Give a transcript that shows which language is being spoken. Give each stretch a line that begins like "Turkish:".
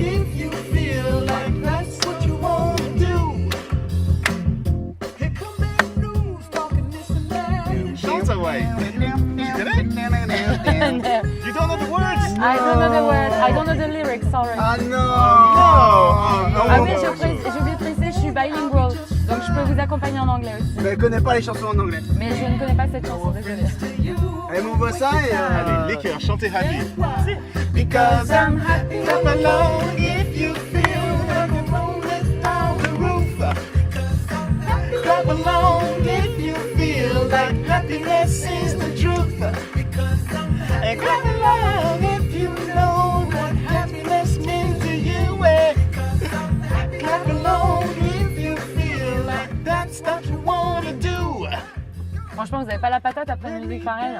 English: If you feel like that's what you want to do, here come bad news talking this and that. Chante, Hawaii. You don't know the words? I don't know the word, I don't know the lyrics, sorry.
French: Ah non. Ah oui, j'ai oublié de préciser, je suis bilingual, donc je peux vous accompagner en anglais aussi. Mais elle connaît pas les chansons en anglais. Mais je ne connais pas cette chanson, désolée. Elle m'envoie ça et... Allez, les cœurs, chantez happy.
English: Because I'm happy I'm alone. If you feel like a room without a roof, clap along. If you feel like happiness is the truth, and clap along. If you know what happiness means to you, clap along. If you feel like that's what you wanna do.
French: Franchement, vous n'avez pas la patate après une musique pareille?